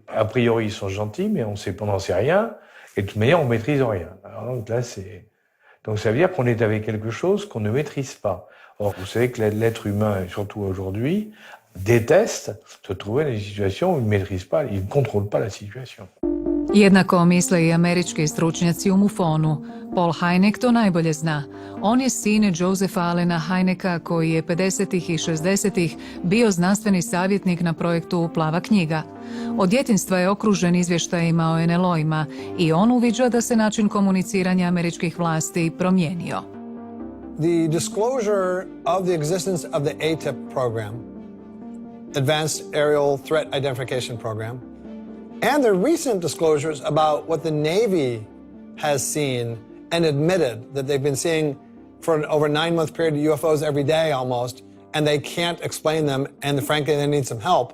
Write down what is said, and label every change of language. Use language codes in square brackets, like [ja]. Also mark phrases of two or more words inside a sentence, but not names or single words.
[fr] A priori, ils sont gentils, mais on n'en sait rien, et de toute manière, on ne maîtrise rien. Alors, donc là, donc ça veut dire qu'on est avec quelque chose qu'on ne maîtrise pas. Or, vous savez que l'être humain, surtout aujourd'hui, déteste se trouver dans une situation où il ne maîtrise pas, il ne contrôle pas la situation. [hr] Jednako misle i američki stručnjaci u MUFON-u. Paul Hynek to najbolje zna. On je sin Josepha Allena Hyneka koji je 50. i 60. bio znanstveni savjetnik na projektu Plava knjiga. Od djetinjstva je okružen izvještajima o NLO-ima i on uviđa da se način komuniciranja američkih vlasti promijenio. [en] The disclosure of the existence of the ATIP program, Advanced Aerial Threat Identification Program, and the recent disclosures about what the Navy has seen and admitted that they've been seeing for an over 9-month period of UFOs every day almost, and they can't explain them, and frankly, they need some help.